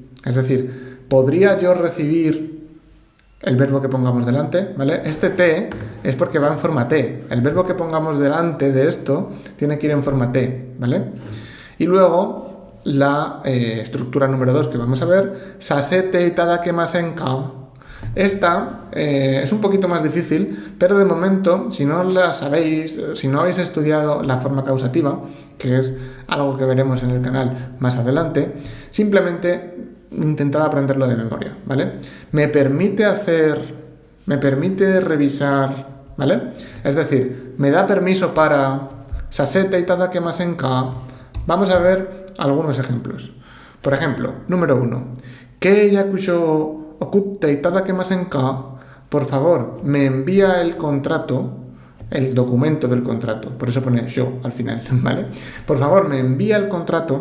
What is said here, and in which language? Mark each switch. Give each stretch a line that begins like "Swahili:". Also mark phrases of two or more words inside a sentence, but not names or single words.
Spanish: Es decir, ¿podría yo recibir el verbo que pongamos delante? ¿Vale? Este te es porque va en forma te. El verbo que pongamos delante de esto tiene que ir en forma te, ¿vale? Y luego la estructura número 2 que vamos a ver,
Japanese: させていただけませんか.
Spanish: Esta es un poquito más difícil, pero de momento, si no la sabéis, si no habéis estudiado la forma causativa, que es algo que veremos en el canal más adelante, simplemente intentad aprenderlo de memoria, ¿vale? Me permite revisar, ¿vale? Es decir, me da permiso para
Japanese: させていただけませんか.
Spanish: Vamos a ver algunos ejemplos. Por ejemplo, número 1.
Japanese: 契約書送っていただけませんか.
Spanish: Por favor, me envía el contrato, el documento del contrato. Por eso pone yo al final, ¿vale? Por favor, me envía el contrato.